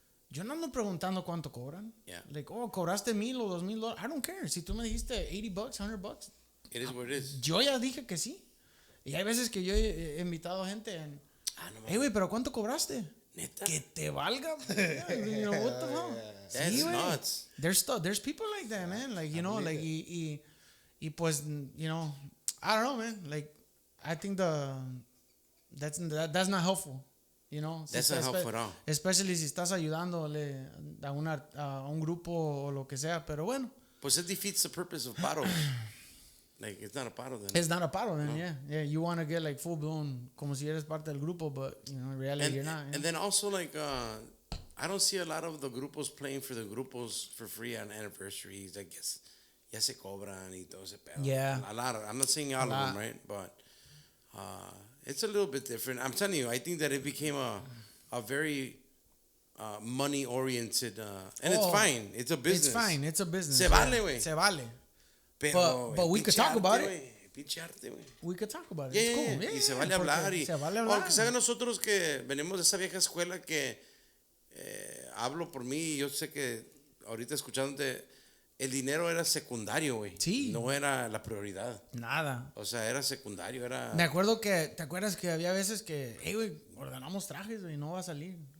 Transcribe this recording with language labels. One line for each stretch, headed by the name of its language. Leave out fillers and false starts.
Spanish: Yo no ando preguntando cuánto cobran.
English: Yeah.
Spanish: Like, cobraste $1,000 o $2,000.
English: I don't care.
Spanish: Si tú me dijiste $80, $100.
English: It is what it is.
Spanish: Yo ya dije que sí. Y hay veces que yo he invitado gente en. Hey, güey, pero ¿cuánto cobraste? ¿Neta? Que te valga.
English: You know, what the hell? That's
Spanish: sí,
English: nuts. There's people like that, man. Like, you know, like,
Spanish: y pues,
English: you know, I don't know, man. Like, I think that's not helpful. You know, that's not helpful at all.
Spanish: Especially si estás ayudándole a un grupo o lo que sea, pero bueno. Pues
English: it defeats the purpose of paro. Like, it's not a paro then. It's not a paro then, no. Yeah. You want to get like full blown,
Spanish: como si eres parte del grupo,
English: but you know, in reality you're not. And then also like, I don't see a lot of the grupos playing for the grupos for free on anniversaries. I guess
Spanish: ya se cobran y todo ese pedo.
English: Yeah. A lot of, I'm not saying all of them, right? But it's a little bit different. I'm telling you, I think that it became a very money oriented, and it's fine. It's a business. It's fine. It's a business.
Spanish: Se vale, güey. Se vale. Pero,
English: but we could talk about it.
Spanish: Pinche arte, güey.
English: We could talk about it. Yeah, it's cool.
Spanish: y se vale hablar. Se vale hablar. Aunque sea nosotros que venimos de esa vieja escuela que hablo por mí, yo sé que ahorita escuchándote, el dinero era secundario, güey. Sí. No era la prioridad. Nada. O sea, era secundario, era... Me acuerdo que, ¿te acuerdas que había veces que, hey, güey, ordenamos trajes, güey, no va a salir?